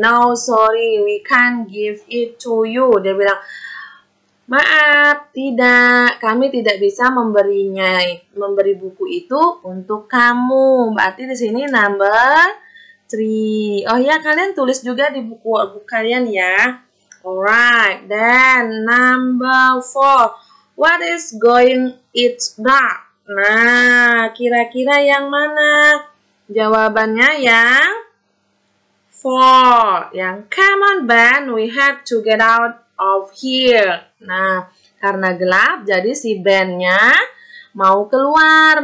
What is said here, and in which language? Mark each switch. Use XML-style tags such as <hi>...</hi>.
<en>No, sorry, we can't give it to you.</en> <id>Dia bilang, maaf, tidak. Kami tidak bisa memberi buku itu untuk kamu. Berarti di sini number 3. Oh ya, kalian tulis juga di buku kalian ya.</id> <en>Alright, then number 4. What is going it's dark? Nah,</en> <id>kira-kira yang mana? Jawabannya yang 4.</id> <en>Yang come on Ben, we have to get out of here.</en> <id>Nah, karena gelap, jadi si Ben-nya mau keluar.</id>